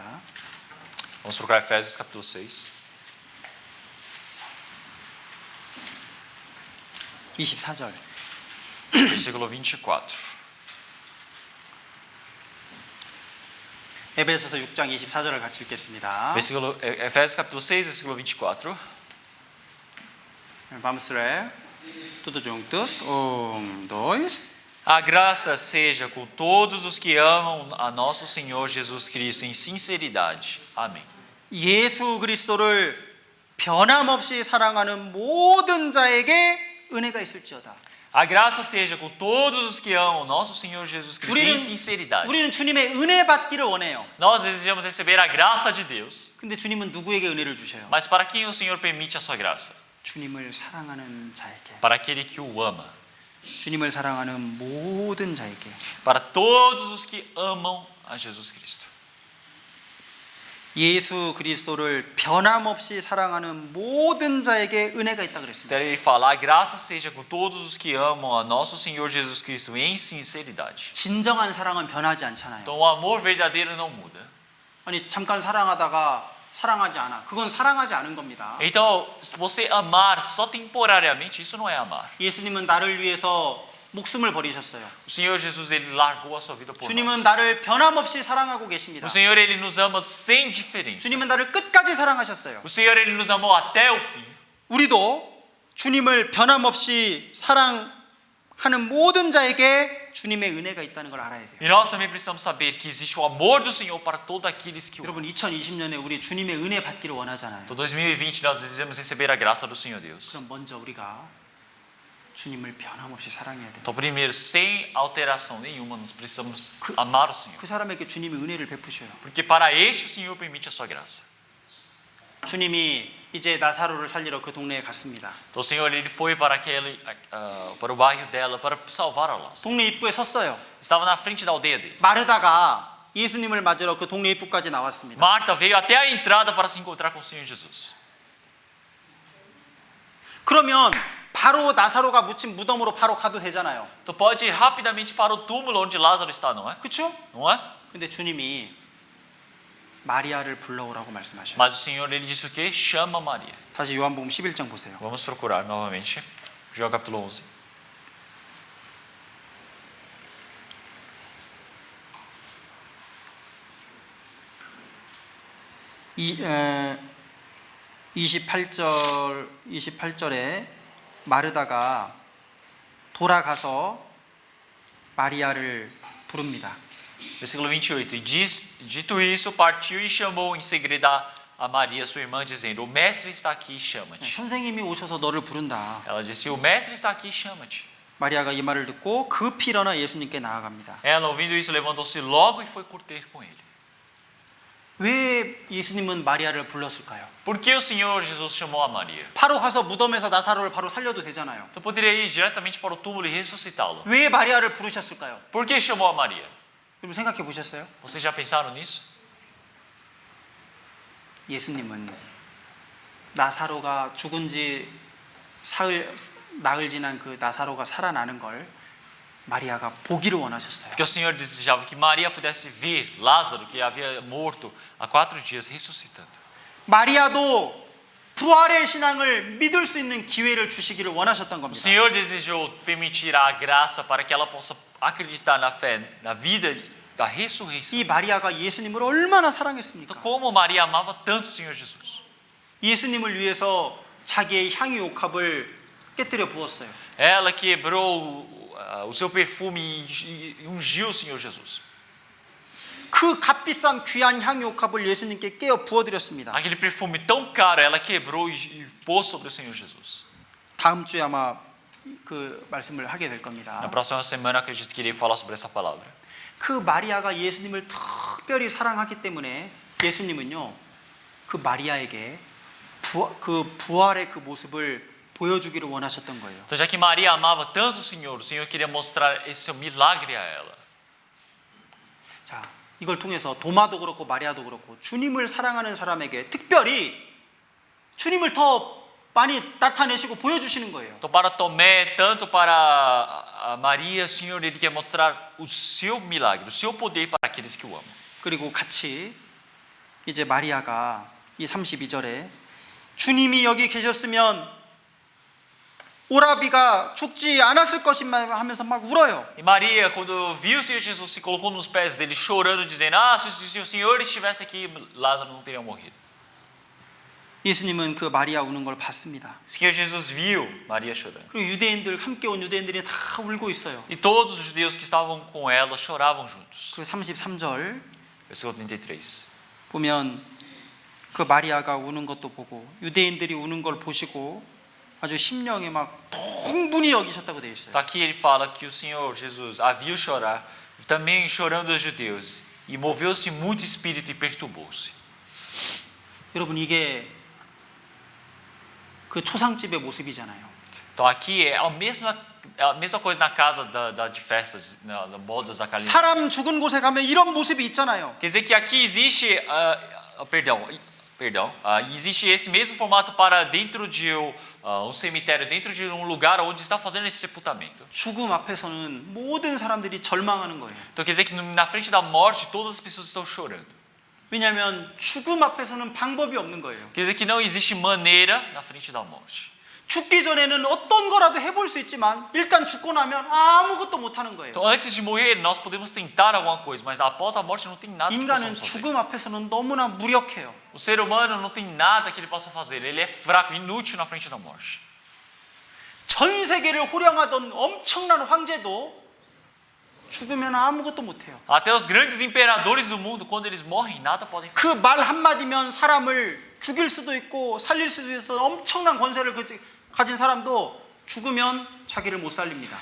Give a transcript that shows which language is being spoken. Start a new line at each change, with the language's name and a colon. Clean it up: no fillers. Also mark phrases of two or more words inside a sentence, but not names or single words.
Portuguese: Vamos procurar Efésios capítulo 6.
Korean: 24절.
Portuguese: Versículo 24.
Korean: 에베소서 6장 24절을 같이 읽겠습니다.
Portuguese: Efésios capítulo 6, versículo 24. Vamos ler. Tudo juntos. 1, 2. A graça seja com todos os que amam a nosso Senhor Jesus Cristo em sinceridade. Amém.
Korean: 예수 그리스도를 변함없이 사랑하는 모든 자에게 은혜가 있을지어다.
Portuguese: A graça seja com todos os que amam o nosso Senhor Jesus Cristo em sinceridade.
Korean: 우리는 주님의 은혜 받기를 원해요.
Portuguese: Nós desejamos receber a graça de Deus.
Korean: 근데 주님은 누구에게 은혜를 주셔요?
Portuguese: Mas para quem o Senhor permite a sua graça?
Korean: 주님을 사랑하는 자에게.
Portuguese: Para aquele que o ama.
Korean: 주님을 사랑하는 모든 자에게.
Portuguese: Para todos os que amam a Jesus Cristo.
Korean: 예수 그리스도를 변함없이 사랑하는 모든 자에게 은혜가 있다 그랬습니다.
Portuguese: Então ele fala: a graça seja com todos os que amam a nosso Senhor Jesus Cristo em sinceridade.
Korean: 진정한 사랑은 변하지 않잖아요.
Portuguese: Então o amor verdadeiro não muda.
Korean: 아니 잠깐 사랑하다가 사랑하지 않아. 그건 사랑하지 않은 겁니다.
Portuguese: Então, você amar só temporariamente, isso não é amar.
Korean: 예수님은 나를 위해서 목숨을 버리셨어요.
Portuguese: O Senhor Jesus ele largou a sua vida por
Korean: 주님은
Portuguese: nós.
Korean: 나를 변함없이 사랑하고 계십니다.
Portuguese: O Senhor ele nos ama sem diferença.
Korean: 주님은 나를 끝까지 사랑하셨어요.
Portuguese: O Senhor ele nos amou até o fim.
Korean: 우리도 주님을 변함없이 사랑하는 모든 자에게 주님의 은혜가 있다는 걸 알아야 돼요.
Portuguese: E nós também precisamos saber que existe o amor do Senhor para todos aqueles que o amam.
Korean: 여러분 2020년에 우리 주님의 은혜 받기를 원하잖아요.
Portuguese: Então 2020 nós desejamos receber a graça do Senhor Deus.
Korean: 그럼 먼저 우리가 주님을 변함없이 사랑해야 돼요.
Portuguese: Então primeiro, sem alteração nenhuma, nós precisamos amar o Senhor.
Korean: 그 사람에게 주님이 은혜를 베푸셔요.
Portuguese: Porque para este o Senhor permite a sua graça.
Korean: 주님이 이제 나사로를 살리러 그 동네에 갔습니다.
Portuguese: Então o Senhor ele foi para para o bairro dela para salvar a Lázaro.
Korean: 동네 입구에 섰어요.
Portuguese: Estava na frente da aldeia dele.
Korean: 마르다가 예수님을 맞으러 그 동네 입구까지 나왔습니다.
Portuguese: Marta veio até a entrada para se encontrar com o Senhor Jesus.
Korean: 그러면 바로 나사로가 묻힌 무덤으로 바로 가도 되잖아요.
Portuguese: Tu pode ir rapidamente para o túmulo onde Lázaro está, não é?
Korean: 그렇죠?
Portuguese: Não é?
Korean: 근데 주님이 마리아를 불러오라고 말씀하셔요.
Portuguese: Mas o Senhor ele disse o quê? Chama Maria.
Korean: 다시 요한복음 11장 보세요.
Portuguese: Vamos procurar novamente. João capítulo 11.
Korean: 이 28절에 마르다가 돌아가서 마리아를 부릅니다.
Portuguese: Versículo 28. E dito isso, partiu e chamou em segredo a Maria, sua irmã, dizendo: O mestre está aqui, chama-te.
Korean: 선생님이 오셔서 너를 부른다.
Portuguese: Ela disse: O mestre está aqui, chama-te.
Korean: 마리아가 이 말을 듣고 급히 일어나 예수님께 나아갑니다.
Portuguese: Ela, ouvindo isso, levantou-se logo e foi ter com ele.
Korean: 왜 예수님은 마리아를 불렀을까요?
Portuguese: Por que o Senhor Jesus chamou a Maria?
Korean: 바로 가서 무덤에서 나사로를 바로 살려도 되잖아요.
Portuguese: Tu poderia ir diretamente para o túmulo e ressuscitá-lo.
Korean: 왜 마리아를 부르셨을까요?
Portuguese: Por que chamou a Maria?
Korean: 여러분 생각해 보셨어요?
Portuguese: Vocês já pensaram nisso?
Korean: 예수님은 나사로가 죽은 지 나흘 지난 그 나사로가 살아나는 걸 마리아가 보기를 원하셨어요.
Portuguese: Porque o Senhor desejava que Maria pudesse ver Lázaro, que havia morto há 4 dias, ressuscitando.
Korean: 마리아도 부활의 신앙을 믿을 수 있는 기회를 주시기를 원하셨던
Portuguese: O
Korean: 겁니다.
Portuguese: Senhor desejou permitir a graça para que ela possa acreditar na fé, na vida da ressurreição.
Korean: 이 마리아가 예수님을 얼마나 사랑했습니까?
Portuguese: Então, como Maria amava tanto o Senhor Jesus.
Korean: 예수님을 위해서 자기의 향유 옥합을 깨뜨려 부었어요.
Portuguese: Ela quebrou o seu perfume e ungiu o Senhor Jesus.
Korean: 그 값비싼 귀한 향유 옥합을 예수님께 깨어 부어드렸습니다.
Portuguese: Aquele perfume tão caro, ela quebrou e pôs sobre o Senhor Jesus.
Korean: 다음 주에 아마 그 말씀을 하게 될 겁니다.
Portuguese: Na próxima semana, acredito que irei falar sobre essa palavra.
Korean: 그 마리아가 예수님을 특별히 사랑하기 때문에 예수님은요, 그 마리아에게 부활의 그 모습을 보여주기를 원하셨던 거예요.
Portuguese: Então, já que Maria amava tanto o Senhor queria mostrar esse seu milagre a ela.
Korean: 자, 이걸 통해서 도마도 그렇고 마리아도 그렇고 주님을 사랑하는 사람에게 특별히 주님을 더 많이 나타내시고 보여주시는 거예요.
Portuguese: Então, para Tomé, tanto para Maria, o Senhor ele quer mostrar o seu milagre, o seu poder para aqueles que o amam.
Korean: 그리고 같이 이제 마리아가 이 32절에 주님이 여기 계셨으면 오라비가 죽지 않았을 것이만 하면서 막 울어요.
Portuguese: E Maria, quando viu o Senhor Jesus, se colocou nos pés dele, chorando, dizendo: se o Senhor estivesse aqui, Lázaro não teria morrido.
Korean: 예수님은 그 마리아 우는 걸 봤습니다.
Portuguese: O Senhor Jesus viu Maria chorando.
Korean: 그리고 유대인들 함께 온 유대인들이 다 울고 있어요.
Portuguese: E todos os judeus que estavam com ela choravam juntos.
Korean: 그 33절
Portuguese: Versículo 33.
Korean: 보면 그 마리아가 우는 것도 보고 유대인들이 우는 걸 보시고 아주 심령에 막 통분히 여기셨다고 되어 있어요.
Portuguese: Então aqui ele fala que o Senhor Jesus a viu chorar, também chorando os judeus, e moveu-se muito espírito e perturbou-se.
Korean: 여러분 이게 그 초상집의 모습이잖아요.
Portuguese: Então aqui é a mesma coisa na casa de festas, na bodas da Califórnia.
Korean: 사람 죽은 곳에 가면 이런 모습이 있잖아요.
Portuguese: Quer dizer que aqui existe, existe esse mesmo formato para dentro de um cemitério, dentro de um lugar onde está fazendo esse sepultamento.
Korean: 죽음 앞에서는 모든 사람들이 절망하는 거예요.
Portuguese: Então quer dizer que na frente da morte todas as pessoas estão chorando.
Korean: 왜냐하면 죽음 앞에서는 방법이 없는 거예요.
Portuguese: Quer dizer que não existe maneira na frente da morte.
Korean: 죽기 전에는 어떤 거라도 해볼 수 있지만 일단 죽고 나면 아무것도 못 하는 거예요.
Portuguese: Então antes de morrer nós podemos tentar alguma coisa, mas após a morte não tem nada que
Korean: 인간은
Portuguese: possamos fazer.
Korean: 죽음 앞에서는 너무나 무력해요.
Portuguese: O ser humano não tem nada que ele possa fazer. Ele é fraco, inútil na frente da morte.
Korean: 전 세계를 호령하던 엄청난 황제도 죽으면 아무것도 못 해요.
Portuguese: Até os grandes imperadores do mundo, quando eles morrem, nada podem fazer.
Korean: 그 말 한마디면 사람을 죽일 수도 있고 살릴 수도 있어 엄청난 권세를 가진 사람도 죽으면 자기를 못 살립니다.